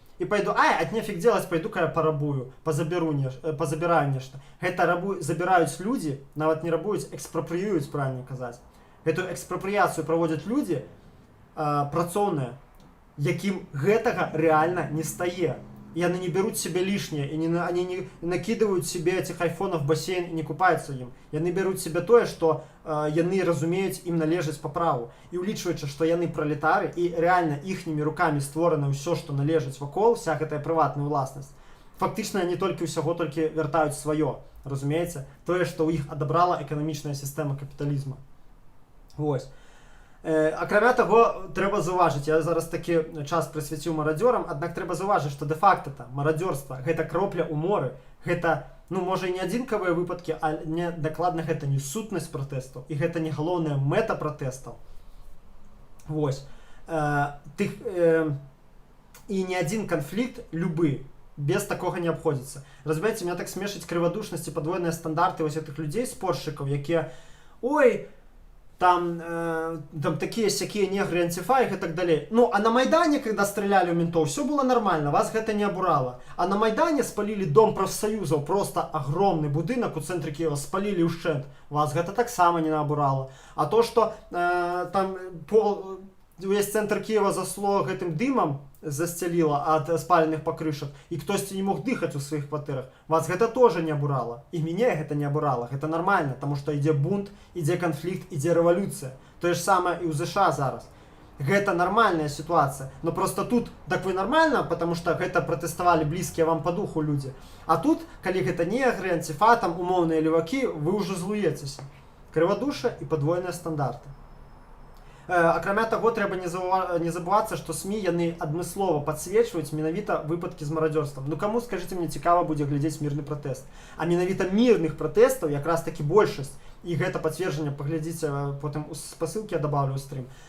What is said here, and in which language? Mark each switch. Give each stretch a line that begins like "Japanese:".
Belarusian: І пайду, ад нефиг делать, пойду-ка я парабую, пазабіраю нешта. Гэта забіраюць людзі, нават не рабуюць, экспрапрыююць, правильно казаць. Гэту экспрапрыяцыю праводзяць людзі працоўныя, якім гэтага рэальна не стае. Яны не беруць
Russian: себе лишнее, и они не накидывают себе этих айфонов в бассейн и не купаются им.
Belarusian: Яны беруць себе тое, што яны разумеюць, ім належыць па праву. І улічваючы, што яны пролетары, і рэальна іхнімі рукамі створана ўсё, што належыць вакол, вся гэтая прыватная ўласнасць. Фактычна яны толькі ўсяго толькі вяртаюць сваё, разумееце? Тое, што ў іх адабрала эканамічная сістэма капіталізма. Вось. Акрамя таго, трэба заўважыць, я зараз такі час прысвяціў марадзёрам, аднак трэба заўважыць, што дэ-факта марадзёрства гэта кропля ў моры, гэта, ну, можа і не адзінкавыя выпадкі, але дакладна гэта не сутнасць пратэстаў, і гэта не галоўная мэта пратэстаў. Вось. І не адзін канфлікт, любы, без такога не абходзіцца. Разумееце, меня так смешыць крывадушнасць і падвойныя стандарты вось гэтых людзей, споршчыкаў, якія, ой, там
Russian: такие-сякие негры, антифа и так далее. Ну, а на Майдане, когда стреляли в ментов, все было нормально, вас это не обурало. А на Майдане спалили дом профсоюзов, просто огромный будинок у центре Киева, спалили ущент, вас это так само не обурало. А то, что там весь центр Киева засло этим дымом, застелила от спаленных покрышек, и кто-то не мог дыхать у своих квартирах, вас это тоже не обурало. И меня это не обурало, это нормально, потому что идет бунт, идет конфликт, идет революция. То же самое и у США зараз. Это нормальная ситуация. Но просто тут, так вы нормально, потому что это протестовали близкие вам по духу люди. А тут, коли это негры, антифа, там умовные леваки, вы уже злуетесь. Криводушие и подвойные стандарты.
Belarusian: Акрамя таго, трэба не забывацца, што СМІ яны адмыслова падсвечваюць менавіта выпадкі з марадзёрствам. Ну каму, скажыце мне, цікава будзе глядзець мірны пратэст. А менавіта мірных пратэстаў якраз такі большасць. І гэта пацверджанне, паглядзіце, потым у спасылкі я дабаўлю ў стрым.